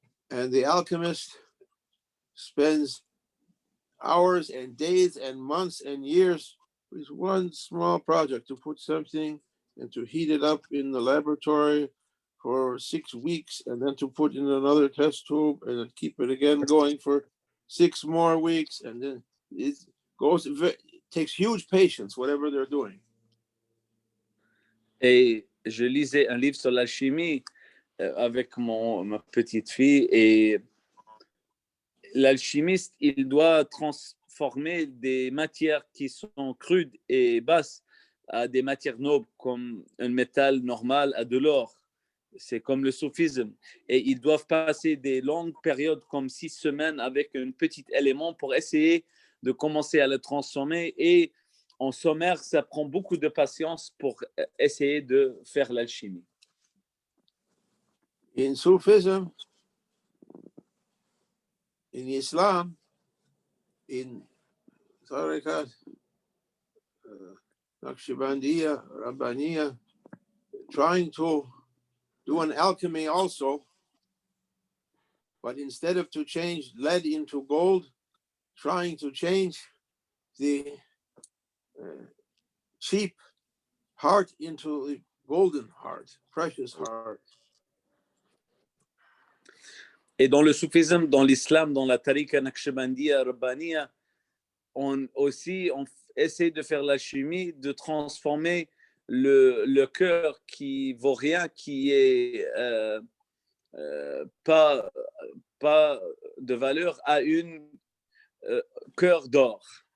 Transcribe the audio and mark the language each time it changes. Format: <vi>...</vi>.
<en>And the alchemist spends hours and days and months and years with one small project to put something and to heat it up in the laboratory for 6 weeks and then to put in another test tube and then keep it again going for 6 more weeks. And then it goes, it takes huge patience, whatever they're doing.</en> <fr>Et je lisais un livre sur l'alchimie avec ma petite fille, et l'alchimiste, il doit transformer des matières qui sont crudes et basses à des matières nobles comme un métal normal à de l'or. C'est comme le soufisme. Et ils doivent passer des longues périodes comme 6 semaines avec un petit élément pour essayer de commencer à le transformer. Et en sommaire, ça prend beaucoup de patience pour essayer de faire l'alchimie.</fr> <en>In Sufism, in Islam, in Tariqat, Naqshbandiya, Rabbaniya, trying to do an alchemy also, but instead of to change lead into gold, trying to change the cheap heart into a golden heart, precious heart.</en> <fr>Et dans le soufisme, dans l'islam, dans la tariqa Naqshbandiya, Rabbaniya, on essaie de faire l'alchimie, de transformer le cœur qui vaut rien, qui est pas de valeur, à une cœur d'or.</fr>